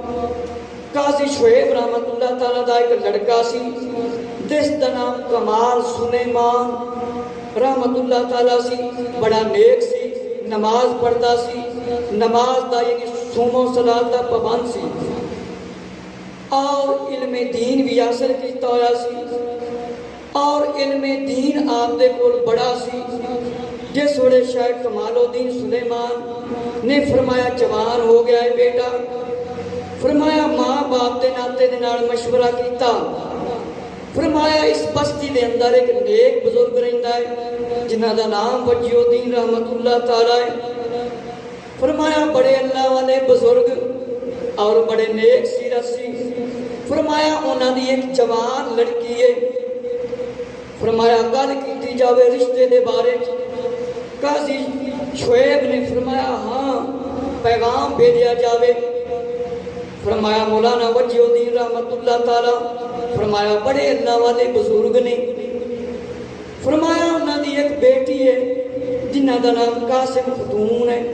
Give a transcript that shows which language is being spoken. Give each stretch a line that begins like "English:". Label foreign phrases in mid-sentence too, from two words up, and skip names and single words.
Punjabi: قاضی شعیب رحمت اللہ تعالیٰ دا ایک لڑکا سی جس دا نام کمال سلیمان رحمت اللہ تعالیٰ سی. بڑا نیک سی، نماز پڑھتا سی، نماز دا یعنی صوم و صلاۃ دا پابند سی، اور علم دین بھی حاصل کیتا ہویا سی. اور علم دین آپ دے کول بڑا سی. جس ویلے شاید کمال الدین سلیمان نے فرمایا جوان ہو گیا ہے بیٹا، فرمایا ماں باپ دے ناتے دے نال مشورہ کیتا. فرمایا اس بستی دے اندر ایک نیک بزرگ رہندا ہے جنہاں دا نام وجیہ الدین رحمت اللہ تعالی ہے. فرمایا بڑے اللہ والے بزرگ اور بڑے نیک سیرت سی. فرمایا انہاں دی ایک جوان لڑکی ہے. فرمایا گل کیتی جاوے رشتے دے بارے. قاضی شعیب نے فرمایا ہاں پیغام بھیجا جاوے. فرمایا مولانا وجیہ الدین رحمت اللہ تعالی فرمایا بڑے اللہ والے بزرگ نے. فرمایا انہاں دی ایک بیٹی ہے جنہ دا نام قاسم خاتون ہے.